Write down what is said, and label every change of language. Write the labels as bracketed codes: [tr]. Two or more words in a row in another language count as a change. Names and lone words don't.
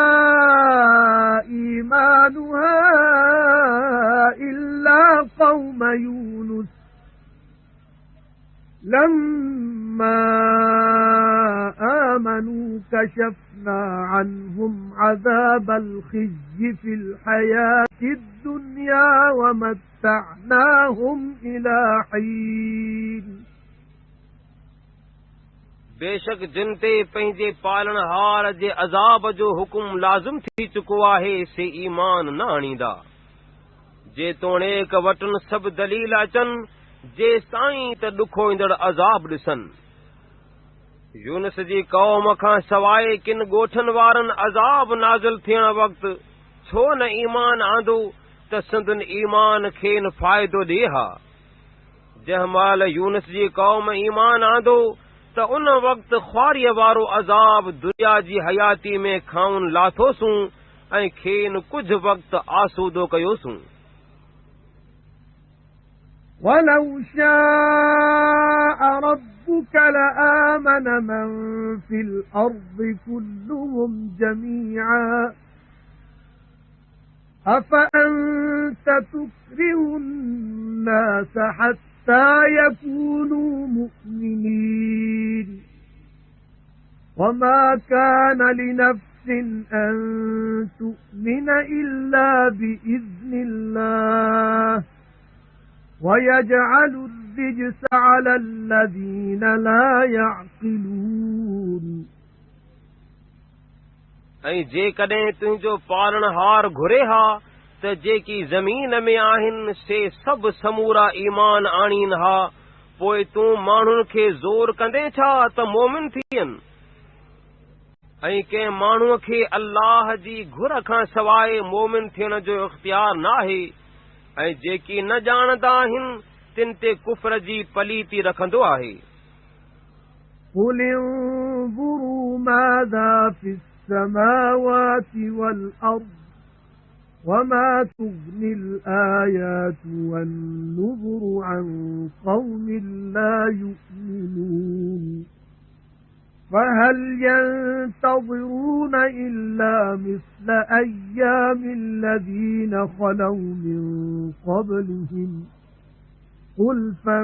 [ar] إِيمَانُهَا إِلَّا قَوْمَ يُونُسَ لَمَّا آمَنُوا كَشَفْنَا عَنْهُمْ عَذَابَ الْخِزْيِ فِي الْحَيَاةِ الدُّنْيَا وَمَتَّعْنَاهُمْ إِلَى حِينٍ। [sd] बेशक जिन ते पंहिंजे पालनहार जे अज़ाब जो हुकुम लाज़िम थी चुको आहे से ईमान न आणींदा, जेतोणीक वटन सभु दलील अचनि जेसि ताईं त ॾुखो ईंदड़ अज़ाब ॾिसनि। यूनुस जी क़ौम खां सवाइ किन ॻोठनि वारनि अज़ाब नाज़िल थियण वक़्तु छो न ईमान आंदो त संदन ईमान खेनि फ़ाइदो ॾिए हा। जंहिं महिल यूनुस जी क़ौम ईमान आंदो त उन वक़्तु ख्वारीअ वारो अज़ाब दुनिया जी हयाती में खाउन लाथोसूं ऐं खेनि कुझु वक़्तु आसूदो कयोसूं। [ar] وَلَوْ شَاءَ رَبُّكَ لَآمَنَ مَن فِي الْأَرْضِ كُلُّهُمْ جَمِيعًا أَفَأَنْتَ تُكْرِهُ النَّاسَ حَتَّى يَكُونُوا مُؤْمِنِينَ وَمَا كَانَ لِنَفْسٍ أَن تُؤْمِنَ إِلَّا بِإِذْنِ اللَّهِ وَيَجْعَلُ الرِّجْسَ عَلَى الَّذِينَ لَا يَعْقِلُونَ [sd] ऐं जेकॾहिं तुंहिंजो पालनहार घुरे हा त जेकी ज़मीन में आहिनि से सभु समूरा ईमान आणीनि हा, पोइ तूं माण्हुनि खे ज़ोर कंदे छा त मोमिन थियनि। ऐं कंहिं माण्हूअ खे अल्लाह जी घुर खां सवाइ मोमिन थियण जो इख़्तियार नाहे ऐं जेकी न ॼाणंदा आहिनि तिन ते कुफ्र जी पलीती रखंदो आहे। [ar] قل انظروا ماذا في السماوات والأرض وما تغني الآيات والنذر عن قوم لا يؤمنون فهل ينتظرون إلا مثل أيام الذين خلوا من قبلهم قل